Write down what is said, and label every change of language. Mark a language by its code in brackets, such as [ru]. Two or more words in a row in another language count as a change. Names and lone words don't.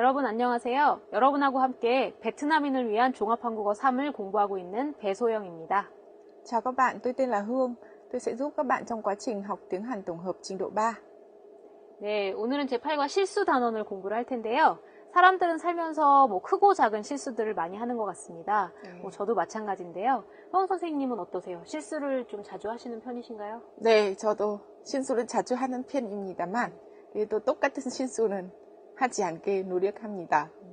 [ko] 안녕하세요. 여러분하고 함께 베트남인을 위한 종합한국어 3을 공부하고 있는 배소영입니다. [vi] Chào các bạn, tôi tên là Hương. Tôi sẽ giúp các bạn trong quá trình học tiếng Hàn tổng hợp trình độ 3. [ko] 네, 오늘은 제8과 실수 단원을 공부를 할 텐데요. 사람들은 살면서 크고 작은 실수들을 많이 하는 것 같습니다. 저도 마찬가지인데요. 허은 선생님은 어떠세요? 실수를 좀 자주 하시는 편이신가요? 네, 저도 실수를 자주 하는 편입니다만 그래도 똑같은 실수는 하지 않게 노력합니다.